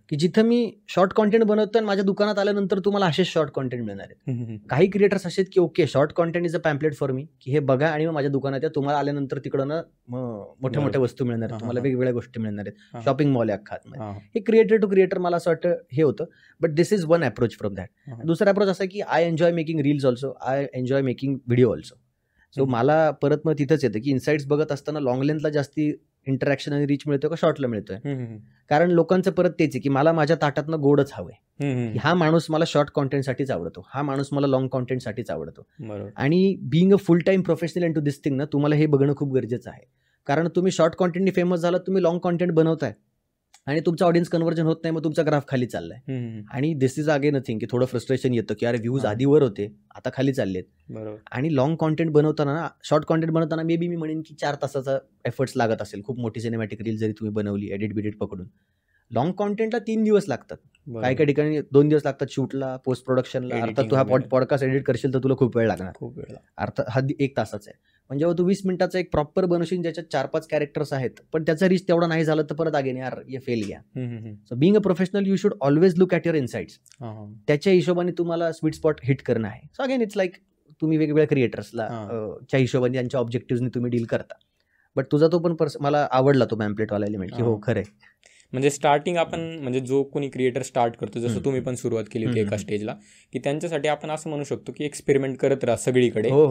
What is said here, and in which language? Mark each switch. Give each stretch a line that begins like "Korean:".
Marathi: की जिथं मी short content बनवतो आणि माझ्या दुकानात आल्यानंतर तुम्हाला असेच शॉर्ट कॉन्टेंट मिळणार आहेत. काही क्रिएटर्स असे आहेत की
English: okay short content is a pamphlet for me,
Marathi: की हे बघा आणि मग माझ्या दुकानात या, तुम्हाला आल्यानंतर तिकडं ना मोठ्या मोठ्या वस्तू मिळणार आहेत, तुम्हाला वेगवेगळ्या गोष्टी मिळणार आहेत, शॉपिंग मॉल आहे अख्खा. हे क्रिएटर टू क्रिएटर मला असं वाटतं हे होतं.
English: But this is one approach from that.
Marathi: दुसरा अप्रोच असा की
English: I enjoy making reels also, I enjoy making video also.
Marathi: So मला परत मग तिथंच येतं की इनसाइट्स बघत असताना लॉंग लेंथला जास्ती इंटरॅक्शन आणि रीच मिळतोय का शॉर्टला मिळतोय. कारण लोकांचं परत तेच आहे की मला माझ्या ताटातनं गोडच हवंय. हा माणूस मला शॉर्ट कॉन्टेंटसाठीच आवडतो, हा माणूस मला लॉंग कॉन्टेंटसाठीच आवडतो. आणि
English: being a full time professional into this thing
Marathi: ना, तुम्हाला हे बघणं खूप गरजेचं आहे. कारण तुम्ही शॉर्ट कॉन्टेंटनी फेमस झाला, तुम्ही लॉंग कॉन्टेंट बनवताय आणि तुमचं ऑडियन्स कन्व्हर्जन होत नाही, मग तुमचा ग्राफ खाली चाललाय. आणि
English: this is again a thing
Marathi: की थोडं फ्रस्ट्रेशन येतं की अरे व्ह्यूज आधी वर होते आता खाली चाललेत. आणि लॉंग कॉन्टेंट बनवताना ना, शॉर्ट कॉन्टेंट बनवताना मे बी मी म्हणेन की 4 तासाचा एफर्ट्स लागत असेल. खूप मोठी सिनेमॅटिक रील जरी तुम्ही बनवली एडिट बिडिट पकडून, लॉंग कॉन्टेंटला 3 दिवस लागतात. काही काही ठिकाणी 2 दिवस लागतात शूटला, पोस्ट प्रोडक्शनला. अर्थात तू हा पॉडकास्ट एडिट करशील तर तुला खूप वेळ लागणार. अर्थात हा 1 तासाचा आहे. म्हणजे जेव्हा तू 20 मिनिटाचा एक प्रॉपर बनवशील ज्याच्यात 4-5 कॅरेक्टर्स आहेत, पण त्याचा रीच तेवढा नाही झाला तर परत अगेन
Hindi: यार ये फेल गया.
English: So being a professional you should always look at your insights.
Marathi: त्याच्या हिशोबाने तुम्हाला स्वीट स्पॉट हिट करणं आहे.
English: so again it's like
Marathi: तुम्ही वेगवेगळ्या क्रिएटर्सला च्या हिशोबाने त्यांच्या ऑब्जेक्टिव्हनी तुम्ही डील करता. बट तुझा तो पण मला आवडला तो पॅम्पलेटवाला एलिमेंट की हो खरंय. म्हणजे स्टार्टिंग आपण म्हणजे जो कोणी क्रिएटर स्टार्ट करतो, जसं तुम्ही पण सुरुवात केली होती एका स्टेजला, की त्यांच्यासाठी आपण असं म्हणू शकतो की एक्सपेरिमेंट करत राहा सगळीकडे.